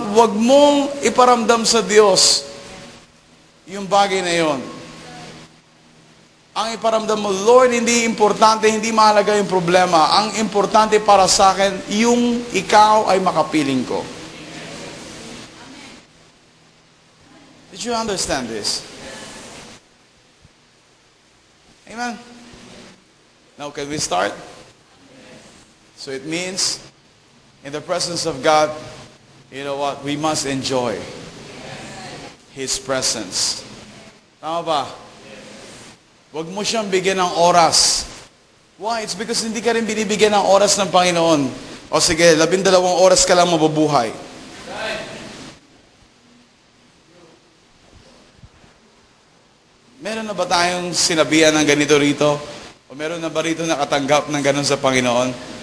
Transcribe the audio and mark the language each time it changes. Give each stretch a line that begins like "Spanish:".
Filipino: Huwag mong iparamdam sa Diyos yung bagay na yon. Ang iparamdam mo, Lord, hindi importante, hindi mahalaga yung problema. Ang importante para sa akin, yung ikaw ay makapiling ko.
English: Did you understand this? Amen? Now, can we start? So it means, in the presence of God, you know what? We must enjoy His presence.
Filipino: Tama ba? Huwag mo siyang bigyan ng oras.
English: Why? It's because
Filipino: hindi ka rin binibigyan ng oras ng Panginoon. O sige, 12 oras ka lang mabubuhay. Meron na ba tayong sinabihan ng ganito rito? O meron na ba rito nakatanggap ng ganon sa Panginoon?